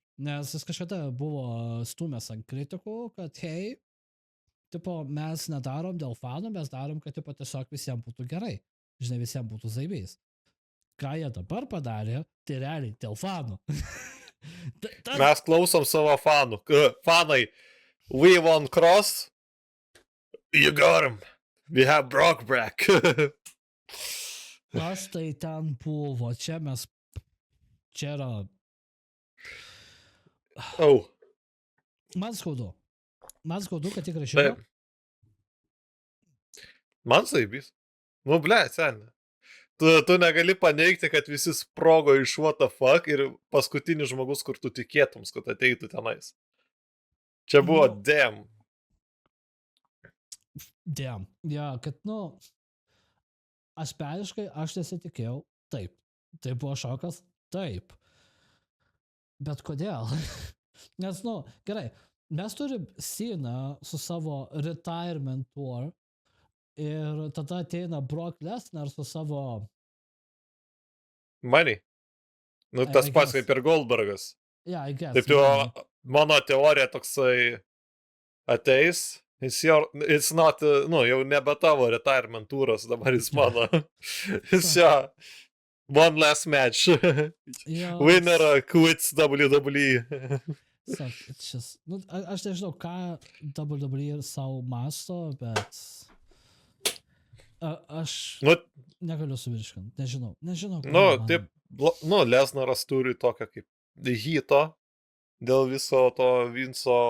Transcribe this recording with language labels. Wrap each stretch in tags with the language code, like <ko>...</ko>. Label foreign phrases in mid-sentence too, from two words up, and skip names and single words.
<lt>Nes jis kažkada buvo stumęs ant kritikų, kad hei, tipo, mes nedarom dėl fanų, mes darom, kad tipo, tiesiog visiems būtų gerai. Žinai, visiems būtų zaibys. Ką jie dabar padarė, tai realiai dėl fanų. Mes klausom savo fanų. Fanai,</lt> <en>we want Cross, you got him. We have Brock back.</en> <lt>Aš tai ten buvo, čia yra... Man skaudu. Kad tik rašyta. Man saibys. Nu, ble, seniai. Tu negali paneigti, kad visi sprogo iš</lt> <en>what the fuck</en> <lt>ir paskutinis žmogus, kur tu tikėtums, kad ateitų tenais. Čia buvo damn. Damn. Ja, kad, asmeniškai aš nesitikėjau. Taip. Tai buvo šokas. Taip. Bet kodėl? Nes, gerai, mes turim Cena su savo</lt> <en>retirement tour</en> <lt>ir tada ateina Brock Lesnar su savo... Money. Tas pats kaip ir Goldbergas.</lt> <en>Yeah, I guess.</en> <lt>Taip jau mano teorija toksai ateis.</lt> <en>It's not,</en> <lt>jau nebe tavo retirement turas, dabar jis mano.</lt> <en>Jis one last match. Winner quits WWE.</en> <lt>Aš nežinau, ką WWE savo masto, bet aš negaliu suvirškinti. Nežinau. Taip, Lesnaras turi tokią kaip hito dėl viso to Vinco</lt>